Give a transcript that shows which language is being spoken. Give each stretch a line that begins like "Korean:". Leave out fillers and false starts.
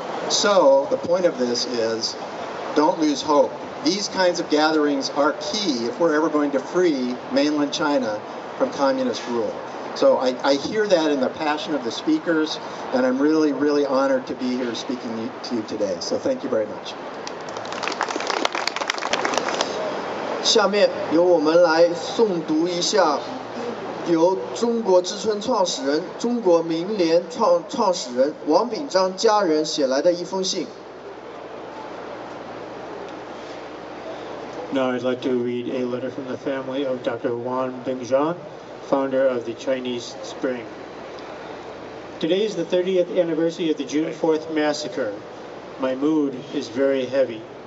English: So the point of this is, don't lose hope. These kinds of gatherings are key if we're ever going to free mainland China from communist rule. So I hear that in the passion of the speakers, and I'm really, really honored to be here speaking to you today. So thank you very much.
Chinese: 下面由我们来诵读一下由中国之春创始人、中国民联创始人王炳章家人写来的一封信。
English: Now I'd like to read a letter from the family of Dr. Wang Bingzhan, founder of the Chinese Spring. Today is the 30th anniversary of the June 4th massacre. My mood is very heavy.